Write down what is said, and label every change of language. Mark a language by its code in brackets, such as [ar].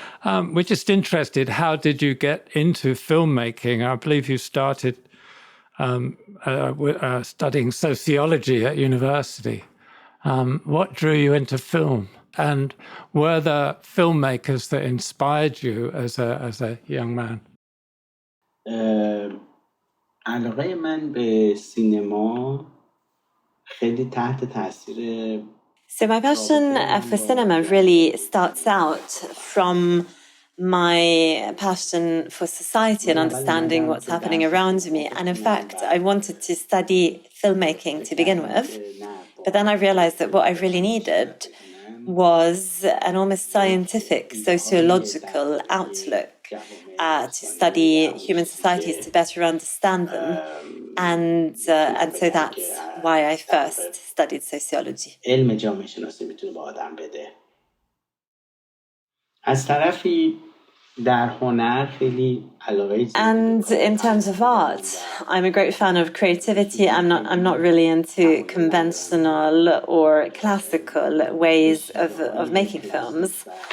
[en] We're just interested, how did you get into filmmaking? I believe you started studying sociology at university. What drew you into film? And were there filmmakers that inspired you as a young man? [fa] علاقه من به سینما خیلی تحت تاثیر [en] So my passion for cinema really starts out from my passion for society and understanding what's happening around me. And in fact, I wanted to study filmmaking to begin with. But then I realized that what I really needed was an almost scientific, sociological outlook to study human societies, to better understand them. And so that's why I first studied sociology. [fa] علم جامعه شناسی میتونه به آدم بده. از طرفی در هنر خیلی علاقه. [en] And in terms of art, I'm a great fan of creativity. I'm not really into conventional or classical ways of making films.